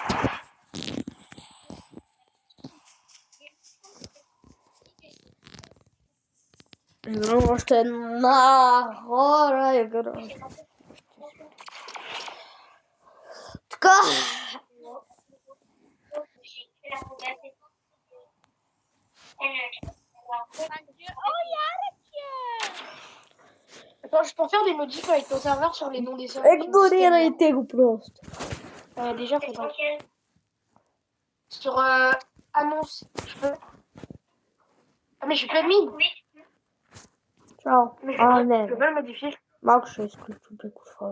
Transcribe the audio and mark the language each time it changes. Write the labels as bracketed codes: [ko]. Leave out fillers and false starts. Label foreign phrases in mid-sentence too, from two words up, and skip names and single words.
[bg] Играм още една хора игра. Така. [fr] Attends, je peux faire des modifs avec ton serveur sur les noms des serveurs. [bg] Игнорирайте го просто. [fr] Déjà, faudrait. Sur annonce, je peux. Ah, mais je suis pas admin. [bg] Чао. [fr] Mais [bg] А, [fr] je [bg] не. [fr] peux pas le modifier. [bg] Малко ще изключим микрофона.